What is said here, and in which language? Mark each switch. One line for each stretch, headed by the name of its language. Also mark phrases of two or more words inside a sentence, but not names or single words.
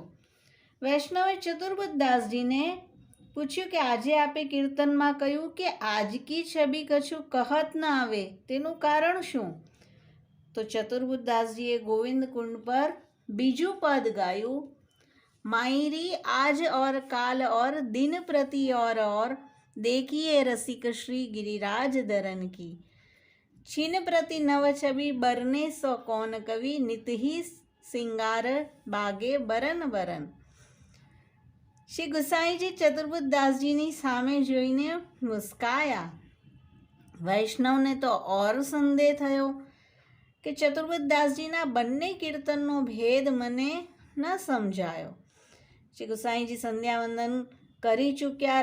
Gujarati: વૈષ્ણવે ચતુર્બુદ્ધદાસજીને પૂછ્યું કે આજે આપે કીર્તનમાં કહ્યું કે
Braj: आज की छबि कछु कहत न आवे,
Gujarati: તેનું કારણ શું? તો ચતુર્બુદ્ધદાસજીએ ગોવિંદ કુંડ પર બીજું પદ ગાયું.
Braj: मायरी आज और काल और दिन प्रति और देखिए रसिक श्री गिरिराज दरन की छिन प्रति नव छवि बरने सो कौन कवि नित ही सिंगार बागे बरन बरन.
Gujarati: શ્રી ગુસાઈજી ચતુર્બુદ્ધદાસજીની સામે જોઈને મુસ્કાયા. વૈષ્ણવને તો ઓર સંદેહ થયો કે ચતુર્બુદ્ધદાસજીના બંને કીર્તનનો ભેદ મને ન સમજાયો. શ્રી ગુસાઈજી સંધ્યાવંદન કરી ચૂક્યા.